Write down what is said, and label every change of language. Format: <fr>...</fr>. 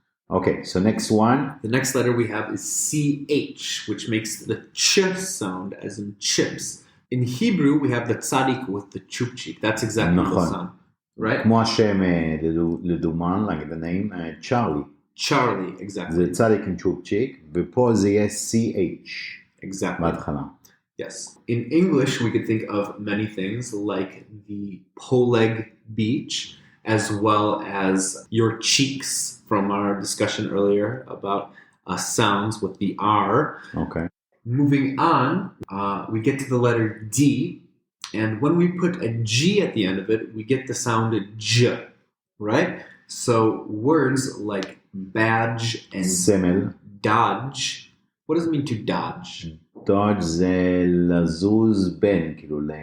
<en>Okay, so next one. The next letter we have is CH, which makes the ch sound, as in chips. In Hebrew, we have the tzadik with the chupchik. That's exactly the sound, right?</en> <he>כמו השם לדומן,</he> <en>like the name, Charlie. Charlie, exactly.</en> <he>זה צדיק עם צ'ופצ'יק, ופה זה יהיה CH.</he> <en>Exactly.</en> <he>בהתחלה.</he> <en>Yes. In English, we could think of many things like the Poleg beach, as well as your cheeks from our discussion earlier about sounds with the R. Okay. Moving on, we get to the letter D, and when we put a G at the end of it, we get the sound J, right? So words like badge and</en> <he>סמל.</he> <en>dodge. What does it mean to dodge?</en> <he>dodge זה לזוז בין, כאילו</he>